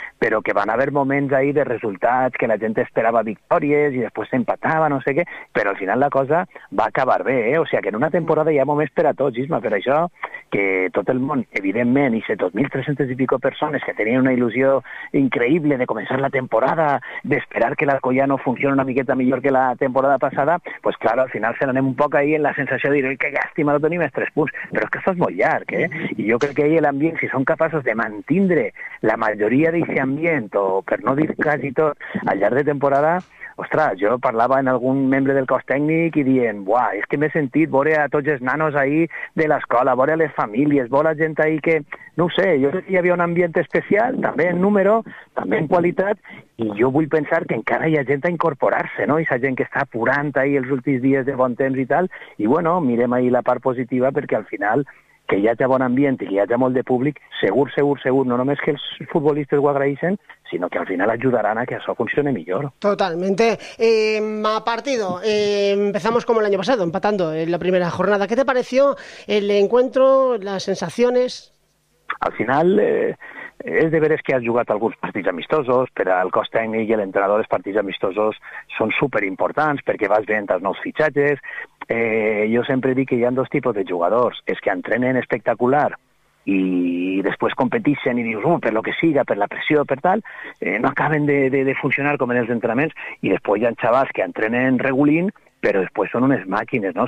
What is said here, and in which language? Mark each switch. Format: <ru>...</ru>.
<es>Pero que van a haber momentos ahí de resultados, que la gente esperaba victorias y después se empataba, no sé qué, pero al final la cosa va a acabar bien, ¿eh? O sea, que en una temporada ya momentos para todos, Isma, pero eso que todo el mundo, evidentemente, y 2.300 y pico personas que tenían una ilusión increíble de comenzar la temporada, de esperar que el Alcoyano funcione</es> <ca>una miqueta</ca> <es>mejor que la temporada pasada, pues claro, al final se lo un poco ahí en la sensación de decir, qué lástima, lo tenía tres puntos, pero es que eso es muy largo, ¿eh? Y yo creo que ahí el ambiente, si son capaces de mantindre la mayoría de ese ambiente, o pero no decir casi todo,</es> <ca>al llarg de temporada... Ostras, yo parlava en algun membre del cos tècnic i dient, buah, és que m'he sentit vore a tots els nanos ahí de l'escola, vore a les famílies, vore a gent ahí que, no ho sé, jo crec que hi havia un ambient especial, també en número, també en qualitat, i jo vull pensar que encara hi ha gent a incorporar-se, no? I sa gent que està apurant ahí els últims dies de bon temps i tal, i bueno, mirem ahí la part positiva perquè al final... que hi hagi bon ambient i que hi hagi molt de públic, segur, no només que els futbolistes ho agraeixen, sinó que al final ajudaran a que això funcione millor.</ca> <es>Totalmente. A partido, empezamos como el año pasado, empatando en la primera jornada. ¿Qué te pareció el encuentro, las sensaciones? Al final...</es> <ca>és de veres que has jugat alguns partits amistosos, però el cos tècnic i l'entrenador dels partits amistosos són superimportants perquè vas veient els nous fitxatges. Jo sempre dic que hi ha dos tipus de jugadors, és que entrenen espectacular i després competixen i dius, per lo que siga, per la pressió, per tal, no acaben de funcionar com en els entrenaments, i després hi ha xavals que entrenen regulint, però després són unes màquines, no?</ca>